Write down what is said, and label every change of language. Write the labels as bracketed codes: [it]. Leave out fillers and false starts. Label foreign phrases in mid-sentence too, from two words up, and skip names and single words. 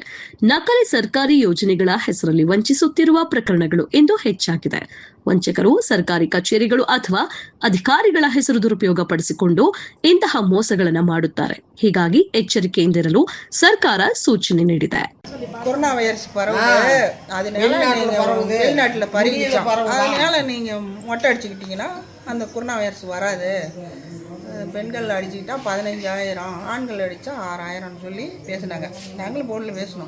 [kn] ನಕಲಿ ಸರ್ಕಾರಿ ಯೋಜನೆಗಳ ಹೆಸರಲ್ಲಿ ವಂಚಿಸುತ್ತಿರುವ ಪ್ರಕರಣಗಳು ಇಂದು ಹೆಚ್ಚಾಗಿದೆ. ವಂಚಕರು ಸರ್ಕಾರಿ ಕಚೇರಿಗಳು ಅಥವಾ ಅಧಿಕಾರಿಗಳ ಹೆಸರು ದುರುಪಯೋಗ ಪಡಿಸಿಕೊಂಡು ಇಂತಹ ಮೋಸಗಳನ್ನು ಮಾಡುತ್ತಾರೆ. ಹೀಗಾಗಿ ಎಚ್ಚರಿಕೆಯಿಂದಿರಲು ಸರ್ಕಾರ ಸೂಚನೆ ನೀಡಿದೆ. [ta] கொரோனா வைரஸ் பரவுது, வெளிநாட்டில் பரவிடுச்சு. அதனால நீங்கள் மொட்டை அடிச்சுக்கிட்டிங்கன்னா அந்த கொரோனா வைரஸ் வராது. பெண்கள் அடிச்சுக்கிட்டா 15,000, ஆண்கள் அடித்தா 6,000 சொல்லி பேசினாங்க. நாங்களும் ஃபோனில் பேசினோம்.